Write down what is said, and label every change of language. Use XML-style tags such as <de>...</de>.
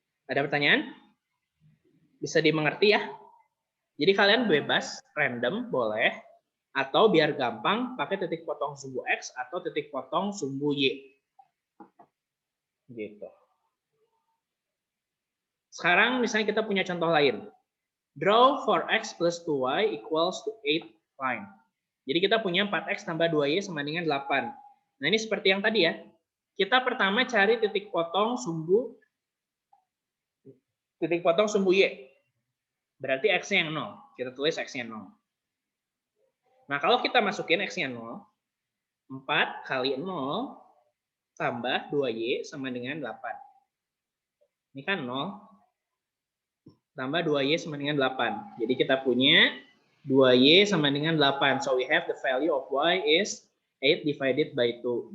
<id>Ada pertanyaan? Bisa dimengerti ya? Jadi kalian bebas, random, boleh. Atau biar gampang, pakai titik potong sumbu X atau titik potong sumbu Y. Gitu. Sekarang misalnya kita punya contoh lain.</id> <en>Draw for X plus 2Y equals to 8 line.</en> <id>Jadi kita punya 4X tambah 2Y sama dengan 8. Nah ini seperti yang tadi ya. Kita pertama cari titik potong sumbu Y. Berarti X-nya yang 0. Kita tulis X-nya 0. Nah, kalau kita masukin X-nya 0, 4 kali 0 tambah 2Y sama dengan 8. Ini kan 0 tambah 2Y sama dengan 8. Jadi kita punya 2Y sama dengan 8.</id> <en>So we have the value of Y is 8 divided by 2.</en>